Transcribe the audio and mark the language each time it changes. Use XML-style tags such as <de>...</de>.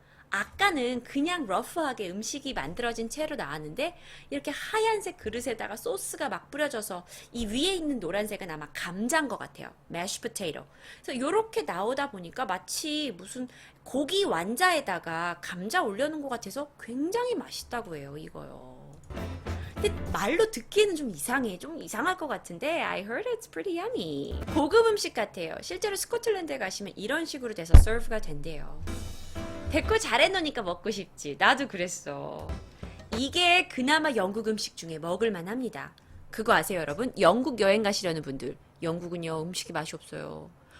<ko>아까는 그냥 러프하게 음식이 만들어진 채로 나왔는데 이렇게 하얀색 그릇에다가 소스가 막 뿌려져서 이 위에 있는 노란색은 아마 감자인 것 같아요. 매쉬 포테이토. 그래서 이렇게 나오다 보니까 마치 무슨 고기 완자에다가 감자 올려놓은 것 같아서 굉장히 맛있다고 해요. 이거요. 근데 말로 듣기에는 좀 이상해. 좀 이상할 것 같은데</ko> <en>I heard it's pretty yummy.</en> <ko>고급 음식 같아요. 실제로 스코틀랜드에 가시면 이런 식으로 돼서 서브가 된대요. 댓글 잘해놓으니까 먹고 싶지. 나도 그랬어. 이게 그나마 영국 음식 중에 먹을만 합니다. 그거 아세요, 여러분? 영국 여행 가시려는 분들. 영국은요, 음식이 맛이 없어요.</ko>